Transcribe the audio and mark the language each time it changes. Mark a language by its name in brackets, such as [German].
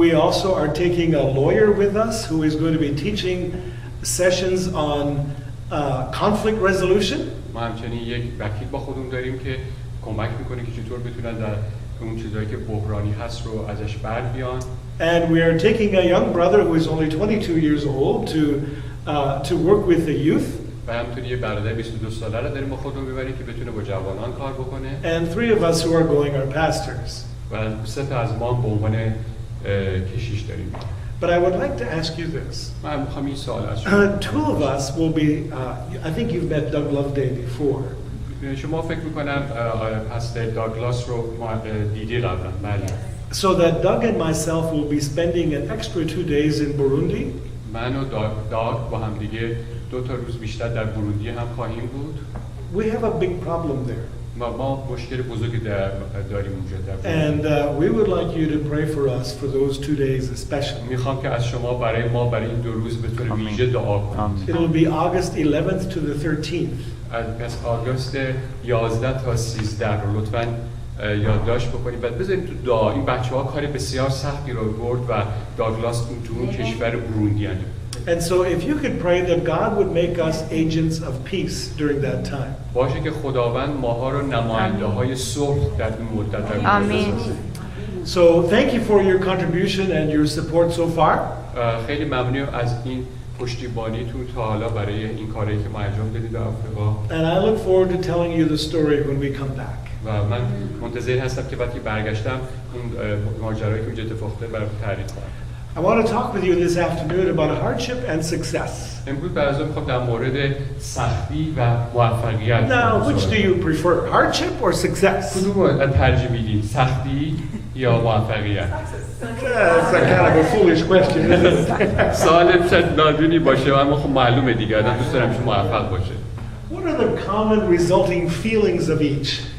[English] We also are taking a lawyer with us who is going to be teaching sessions on conflict resolution. [Persian] ما همچنین یک وکیل با خودمون داریم که کمک میکنه که چطور بتونن در اون چیزایی که بحرانی هست رو ازش بر بیان. [English] And we are taking a young brother who is only 22 years old to work with the youth. [Persian] و همینطوری یه برادر 22 ساله رو داریم با خودمون ببریم که بتونه با جوانان کار بکنه. [English] And 3 of us who are going are pastors. [Persian] و 3 تا از ما به عنوان کشیش داریم. [English] But I would like to ask you this. [Persian] من میخوام این سوال از شما. [English] 2 of us will be, I think you've met Doug Loveday before. [Persian] شما فکر میکنم پستر داگلاس رو دیدی قبلا. بله. [English] So that Doug and myself will be spending an extra 2 days in Burundi. [Persian] من و داگ با هم دیگه 2 تا روز بیشتر در بروندی هم خواهیم بود. [English] We have a big problem there. [Persian] ما مشکل بزرگی داریم اونجا در [English] And we would like you to pray for us for those 2 days especially. [Persian] میخوام که از شما برای ما برای این 2 روز به طور ویژه دعا کنید. [English] It will be August 11th to the 13th. [Persian] پس آگوست 11 تا 13 رو لطفاً یادداشت بکنید. بعد بذارید تو دعا این بچه‌ها کار بسیار سختی رو گورد و داگلاس تو اون کشور بروندی انجام. [English] And so if you could pray that God would make us agents of peace during that time. [Persian] باشه که خداوند ماها رو نماینده‌های صلح در این مدت آمین. [English] So thank you for your contribution and your support so far. [Persian] خیلی ممنون از این پشتیبانیتون تا حالا برای این کاری که ما انجام دادیم در آفریقا. [English] And I look forward to telling you the story when we come back. [Persian] و من منتظر هستم که وقتی برگشتم اون ماجرایی که اونجا اتفاق افتاد برام تعریف کنم. [English] I want to talk with you this afternoon about hardship and success. [Persian] امروز براتون می‌خوام در مورد سختی و موفقیت. [English] Now, which do you prefer, hardship or success? [Persian] کدوم رو ترجیح میدید؟ سختی یا موفقیت؟ [English] That's a kind of a foolish question, isn't it? [Persian] سوال شاید نادونی باشه اما خب معلومه دیگه آدم دوست دارم که موفق باشه. [English] What are the common resulting feelings of each?